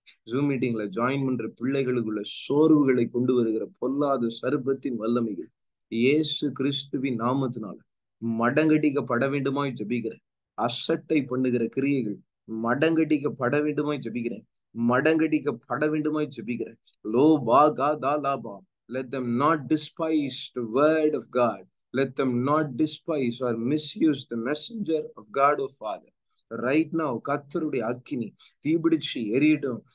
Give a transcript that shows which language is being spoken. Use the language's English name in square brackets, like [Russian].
[Tamil] Zoom மீட்டிங்ல join பண்ற பிள்ளைகளுக்குள்ள சோர்வுகளை கொண்டு வருகிற பொல்லாத சர்பத்தின் வல்லமைகள் இயேசு கிறிஸ்துவின் நாமத்தினால மடங்கடிக்கப்பட வேண்டுமாய் ஜெபிக்கிறேன். அசட்டை பண்ணுகிற கிரியைகள் மடங்கடிக்கப்பட வேண்டுமாய் ஜெபிக்கிறேன். மடங்கடிக்கப்பட வேண்டுமாய் ஜெபிக்கிறேன். லோ பா கா தா லா பா. [English] Let them not despise the word of God. Let them not despise or misuse the messenger of God, O Father. Right now [Tamil] கர்த்தருடைய அக்கினி தீபிடிச்சு எரியட்டும்.